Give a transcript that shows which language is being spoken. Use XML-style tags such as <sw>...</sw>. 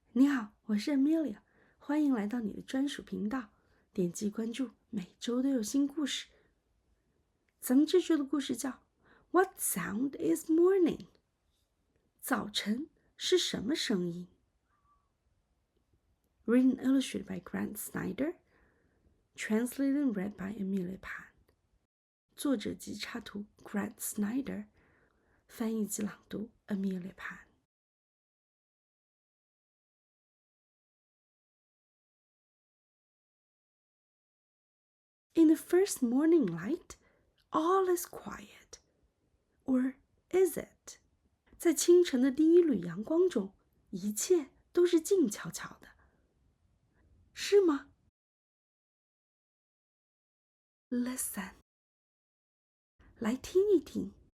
<zh>你好，我是 Amelia，欢迎来到你的专属频道。点击关注，每周都有新故事。咱们这周的故事叫</zh> <en>What sound is morning？</en> <zh>早晨是什么声音？</zh> <en>Written and illustrated by Grant Snyder, translated and read by Amelia Pan。</en> <zh>作者及插图</zh> <en>Grant Snyder，</en> <zh>翻译及朗读</zh> <en>Amelia Pan。In the first morning light, all is quiet. Or is it?</en> <zh>在清晨的第一缕阳光中，一切都是静悄悄的，是吗？</zh> <en>Listen，</en> <zh>来听一听。</zh>